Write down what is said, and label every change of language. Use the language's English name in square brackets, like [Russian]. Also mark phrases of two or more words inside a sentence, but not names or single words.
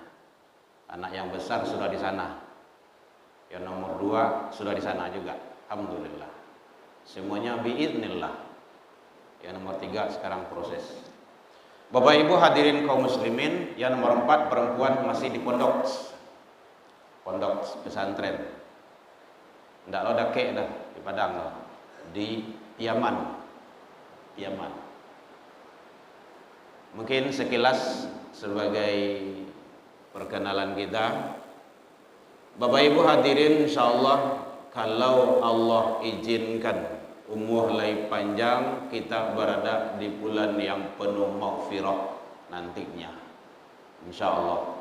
[Indonesian] Anak yang besar sudah di sana. Yang nomor 2 sudah di sana juga. Alhamdulillah. Semuanya biiznillah. Yang nomor 3 sekarang proses. Bapak Ibu hadirin kaum muslimin, yang nomor 4 perempuan masih di pondok pesantren. [Minangkabau] Ndak lo dakek dah di Padang loh. [Indonesian] Di Yaman. Mungkin sekilas sebagai perkenalan kita. Bapak Ibu hadirin, insyaallah kalau Allah izinkan umur lagi panjang, kita berada di bulan yang penuh maghfirah nantinya, insyaallah.